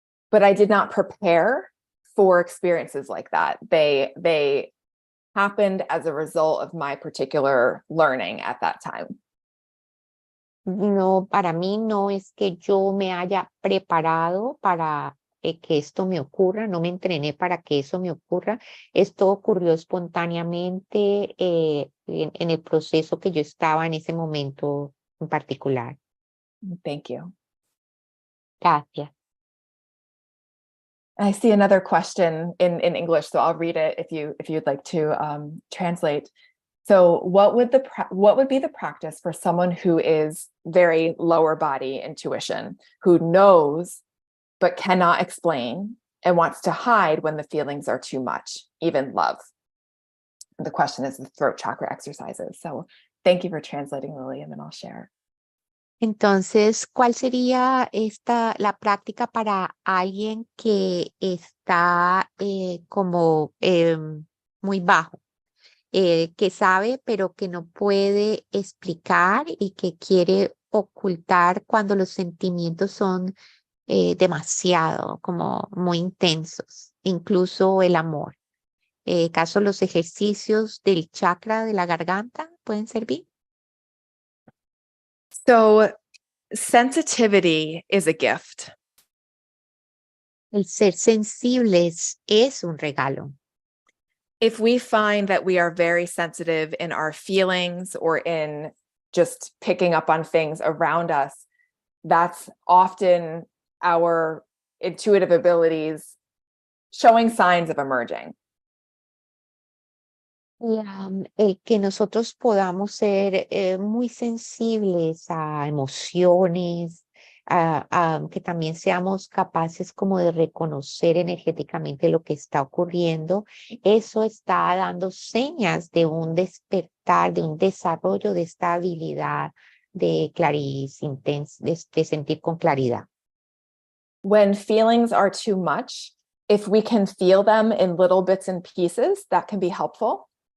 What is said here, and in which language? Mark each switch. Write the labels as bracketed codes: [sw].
[en] But I did not prepare for experiences like that. They happened as a result of my particular learning at that time. [es] No, para mí no es que yo me haya preparado para que esto me ocurra, no me entrené para que eso me ocurra. Esto ocurrió espontáneamente en el proceso que yo estaba en ese momento en particular. [en] Thank you. [es] Gracias. [en] I see another question in English, so I'll read it if you'd like to translate. So what would be the practice for someone who is very lower body intuition, who knows but cannot explain and wants to hide when the feelings are too much, even love? And the question is the throat chakra exercises. So thank you for translating, Lily, and then I'll share. [es] Entonces, ¿cuál sería la práctica para alguien que está como muy bajo? Que sabe pero que no puede explicar y que quiere ocultar cuando los sentimientos son demasiado, como muy intensos, incluso el amor. ¿Acaso los ejercicios del chakra de la garganta pueden servir? [en] So sensitivity is a gift. [es] El ser sensibles es un regalo. [en] If we find that we are very sensitive in our feelings or in just picking up on things around us, that's often our intuitive abilities showing signs of emerging. [es] El que nosotros podamos ser muy sensibles a emociones, que también seamos capaces como de reconocer energéticamente lo que está ocurriendo, eso está dando señas de un despertar, de un desarrollo de esta habilidad de de sentir con claridad. [en] When feelings are too much, if we can feel them in little bits and pieces, that can be helpful.